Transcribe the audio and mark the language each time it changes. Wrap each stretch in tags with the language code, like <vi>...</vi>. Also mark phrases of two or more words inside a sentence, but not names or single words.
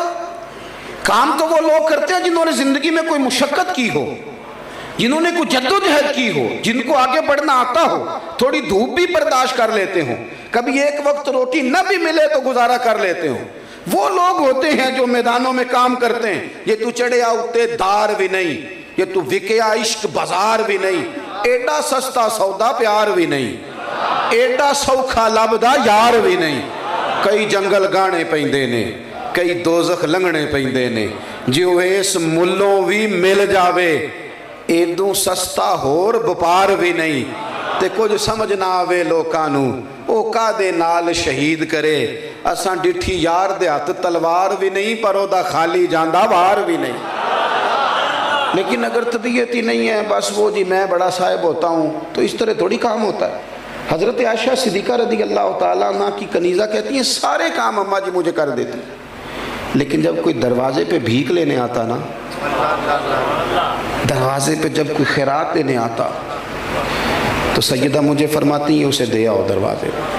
<ur>کام تو وہ لوگ کرتے ہیں جنہوں نے زندگی میں کوئی مشقت کی ہو، جنہوں نے کوئی جدوجہد کی ہو، جن کو آگے بڑھنا آتا ہو، تھوڑی دھوپ بھی برداشت کر لیتے ہوں، کبھی ایک وقت روٹی نہ بھی ملے تو گزارا کر لیتے ہوں۔ وہ لوگ ہوتے ہیں جو میدانوں میں کام کرتے ہیں۔</ur> <pa>یہ تو چڑھیا اتے دار بھی نہیں، یہ تو وکیا عشق بازار بھی نہیں، ایڈا سستا سودا پیار بھی نہیں، ایڈا سوکھا لبدا یار بھی نہیں۔ کئی جنگل گانے پیندے نے، کئی دوزخ لنگنے پیندے نے، جو اس ملوں بھی مل جاوے ایدوں سستا ہور بپار بھی نہیں۔ تے کچھ سمجھ نہ آوے لوکاں نوں او کادے نال شہید کرے، اساں ڈٹھی یار دے ہاتھ تلوار بھی نہیں، پر او دا خالی جاندہ وار بھی نہیں۔</pa> <ur>لیکن اگر طبیعت ہی نہیں ہے، بس وہ جی میں بڑا صاحب ہوتا ہوں، تو اس طرح تھوڑی کام ہوتا ہے۔ حضرت عائشہ صدیقہ</ur> <ar>رضی اللہ تعالیٰ عنہ</ar> <ur>کی کنیزہ کہتی ہیں سارے کام اماں جی مجھے کر دیتی، لیکن جب کوئی دروازے پہ بھیک لینے آتا نا، دروازے پہ جب کوئی خیرات لینے آتا تو سیدہ مجھے فرماتی ہیں اسے دے آؤ دروازے۔</ur>